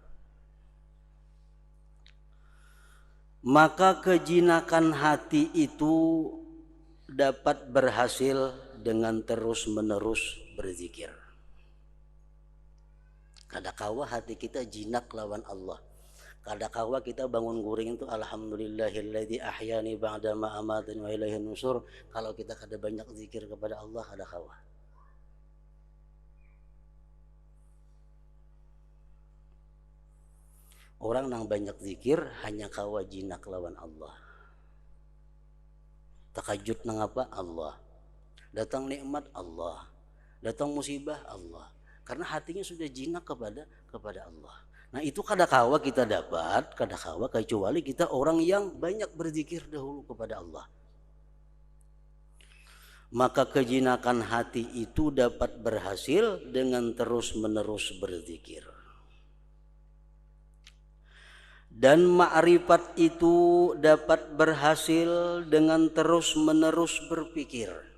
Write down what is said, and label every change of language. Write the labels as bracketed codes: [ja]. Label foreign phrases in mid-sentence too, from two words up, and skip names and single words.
[bjn] Maka kejinakan hati itu dapat berhasil dengan terus-menerus berzikir. Kadakawa hati kita jinak lawan Allah. Kadakawa kita bangun guring itu [ar] الحمد لله الذي أحيانا بعد ما أماتنا وإليه النشور. [bjn] Kalau kita kada banyak zikir kepada Allah, kadakawa. Orang yang banyak zikir hanya kawa jinak lawan Allah. Takajud nang apa? Allah. Datang nikmat Allah. Datang musibah Allah. Karena hatinya sudah jinak kepada Allah. Nah itu kadakawa kita dapat, kadakawa kecuali kita orang yang banyak berzikir dahulu kepada Allah. Maka kejinakan hati itu dapat berhasil dengan terus-menerus berzikir. Dan ma'rifat itu dapat berhasil dengan terus-menerus berpikir.